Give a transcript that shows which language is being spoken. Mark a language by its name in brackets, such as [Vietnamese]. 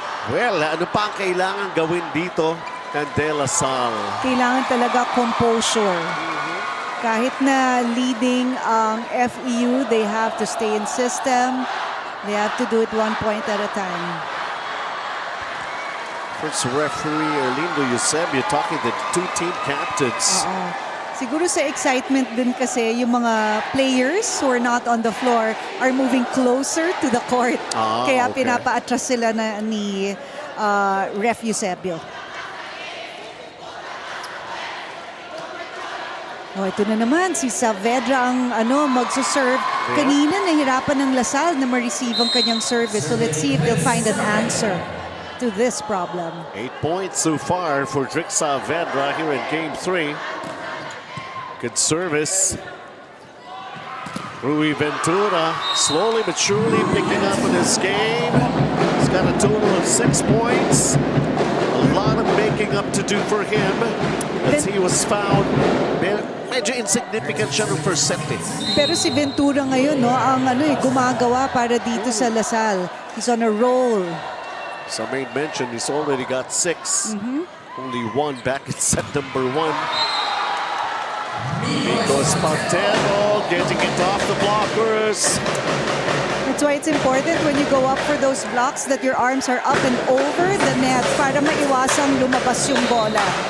[Filipino] Well, ano pa ang kailangan gawin dito ng De La Salle? Kailangan talaga composure. Kahit na leading ang FEU, [English] they have to stay in system. They have to do it 1 point at a time. First referee Erlindo Eusebio talking to the 2 team captains. [Filipino] Siguro sa excitement din kasi yung mga players [English] who are not on the floor are moving closer to the court. [Filipino] Kaya [English] okay. [Filipino] pinapa-atras sila na ni Ref Eusebio. Oh, ito na naman si Saavedra ang magsuserve. Kanina nahirapan ng Lasal na ma-receive ang kanyang service. [English] So let's see if they'll find an answer to this problem. 8 points so far for Drix Saavedra here in Game 3. Good service. Rui Ventura slowly but surely picking up in this game. He's got a total of 6 points. A lot of making up to do for him as he was found. [Filipino] Medyo insignificant siya ng first set eh. Pero si Ventura ngayon, ang gumagawa para dito sa Lasal. [English] He's on a roll. Some made mention he's already got 6. Only 1 back in set number 1. Goes Pantero getting it off the blockers. That's why it's important when you go up for those blocks that your arms are up and over the net [Filipino] para maiwasang lumabas yung bola.